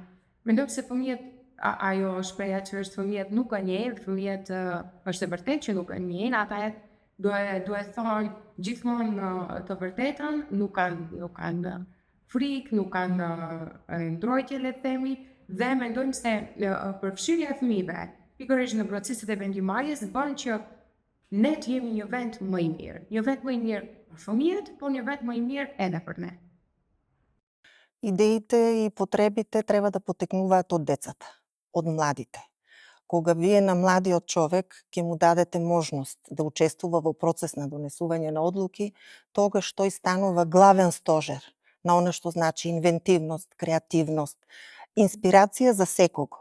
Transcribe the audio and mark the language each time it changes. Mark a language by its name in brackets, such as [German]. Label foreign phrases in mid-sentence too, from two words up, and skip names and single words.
[Albanian] Mendoj se fëmijët ajo shpreha që është fëmijët nuk e njeh, fëmijët është e vërtetë që nuk e njeh, ata duhet thonë gjithmonë të vërtetën, nuk kanë frikë, nuk kanë ndrojtje, le të themi, dhe mendojmë se përfshirja e fëmijëve pikërisht në proceset e vendimarrjes bën që ne të jemi një vend më i mirë. Një vend më i mirë për fëmijët, por një vend më i mirë edhe për ne. [Macedonian] Идеите и потребите треба да потекнуваат од децата, од младите. Кога вие на младиот човек ќе му дадете можност да учествува во процес на донесување на одлуки, тогаш тој станува главен стожер на она што значи инвентивност, креативност, инспирација за секого.